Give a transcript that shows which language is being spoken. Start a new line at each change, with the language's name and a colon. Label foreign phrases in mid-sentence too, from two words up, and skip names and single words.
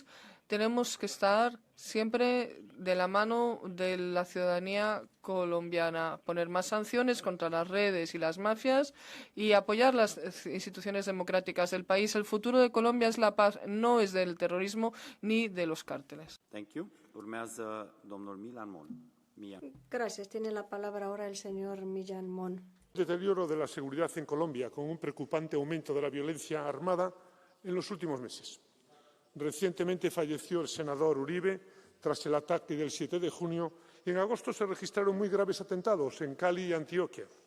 Spanish: Tenemos que estar siempre de la mano de la ciudadanía colombiana, poner más sanciones contra las redes y las mafias y apoyar las instituciones democráticas del país. El futuro de Colombia es la paz, no es del terrorismo ni de los cárteles.
English: Thank you.
Romanian: Urmează domnul Milan Mon.
Spanish: Gracias. Tiene la palabra ahora el señor Millán Mon. Deterioro de la seguridad en Colombia, con un preocupante aumento de la violencia armada en los últimos meses. Recientemente falleció el senador Uribe tras el ataque del 7 de junio y en agosto se registraron muy graves atentados en Cali y Antioquia.